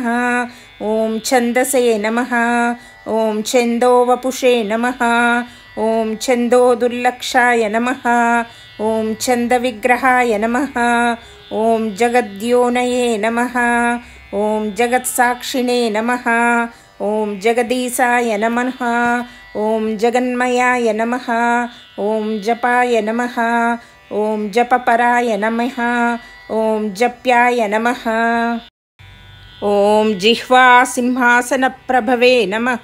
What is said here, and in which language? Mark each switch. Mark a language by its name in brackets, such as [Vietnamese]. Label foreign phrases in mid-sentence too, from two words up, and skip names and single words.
[Sanskrit] ॐ छन्दसे नमः। ॐ छन्दोवपुषे नमः। ॐ छन्दोदुर्लक्षाय नमः। ॐ छन्दविग्रहाय नमः। ॐ जगद्योनये नमः। ॐ जगत्साक्षिणे नमः। ఓం జగదీశాయ నమః. ఓం జగన్మయాయ నమః. ఓం జపాయ నమః. ఓం జపపరాయ నమః. ఓం జప్యాయ నమః. ఓం జిహ్వా సింహాసన ప్రభవే నమః.